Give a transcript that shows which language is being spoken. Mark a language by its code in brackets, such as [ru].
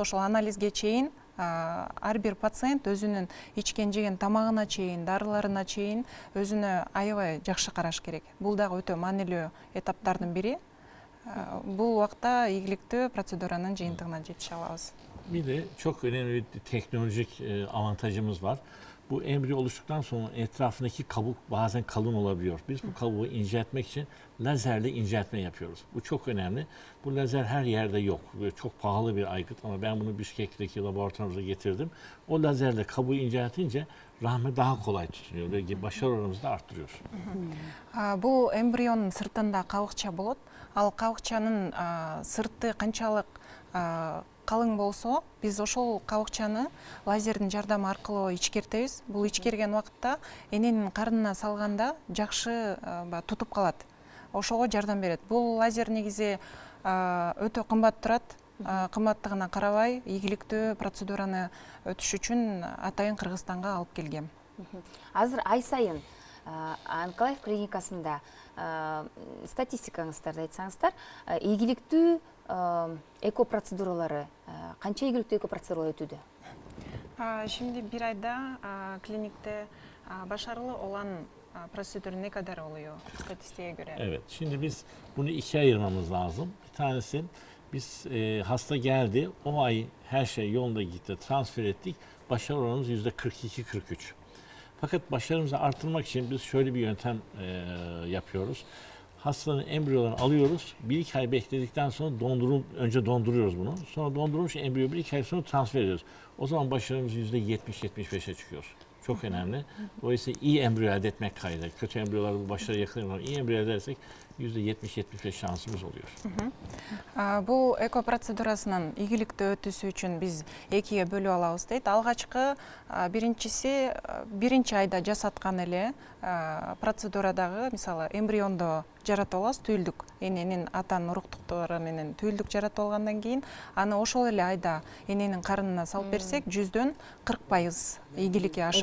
[ky] Ошол анализге чейин ар бир пациент өзүнүн ичкен жеген тамагына чейин, дарыларына чейин өзүнө аябай жакшы караш керек. Бул дагы өтө маанилүү этаптардын бири. [tr] Bu vakta [ky] ийгиликтүү процедуранын жыйынтыгына жетише алабыз. [tr] Bir de çok önemli bir teknolojik avantajımız var. Bu embriyo oluştuktan sonra etrafındaki kabuk bazen kalın olabiliyor. Biz bu kabuğu inceltmek için lazerle inceltme yapıyoruz. Bu çok önemli. Bu lazer her yerde yok. Böyle çok pahalı bir aygıt ama ben bunu Bişkek'teki laboratuvarımıza getirdim. O lazerle kabuğu inceltince rahmi daha kolay tutunuyor ve başarı oranımızı da arttırıyor. [ky] Бул эмбрионун сыртында кабыкча болот. Ал кабыкчанын сырты канчалык калың болсо, биз ошол кабыкчаны лазердин жардамы аркылуу ичкертебиз. Бул ичкерген убакытта эненин карынына салганда жакшы тутуп калат. Ошого жардам берет. Бул лазер негизи өтө кымбат турат. Кымбаттыгына карабай, ийгиликтүү процедураны өтүш үчүн атайын Кыргызстанга алып келгем. Азыр ай сайын Анкалаев клиникасында статистикаңыздарды айтсаңыздар, ийгиликтүү эко процедуралары, канча ийгиликтүү эко процедуралар өтүүдө? [tr] Şimdi bir ayda klinikte başarılı olan prosedür ne kadar oluyor statistiğe göre? Evet, şimdi biz bunu ikiye ayırmamız lazım. Bir tanesi biz hasta geldi, o ay her şey yolunda gitti, transfer ettik. Başarı oranımız %42-43. Fakat başarımızı arttırmak için biz şöyle bir yöntem yapıyoruz. Hastanın embriyolarını alıyoruz. 1-2 ay bekledikten sonra önce donduruyoruz bunu. Sonra dondurulmuş embriyo 1-2 ay sonra transfer ediyoruz. O zaman başarımız %70-75'e çıkıyor. Çok önemli. Dolayısıyla iyi embriyo elde etmek kaydıyla. Kötü embriyolarda bu başarıya yakalayamıyorlar. İyi embriyo elde edersek %70-75 şansımız oluyor. [ky] Бул эко процедурасынын ийгиликтүү өтүүсү үчүн биз экиге бөлүп алабыз дейт. Алгачкы биринчиси биринчи айда жасаткан эле процедурадагы мисалы эмбрионду жаратып алабыз, түйүлдүк эненин атанын уруктуктары менен түйүлдүк жаратып алгандан кийин аны ошол эле айда эненин карынына салып берсек 100-дөн 40% ийгиликке ашат.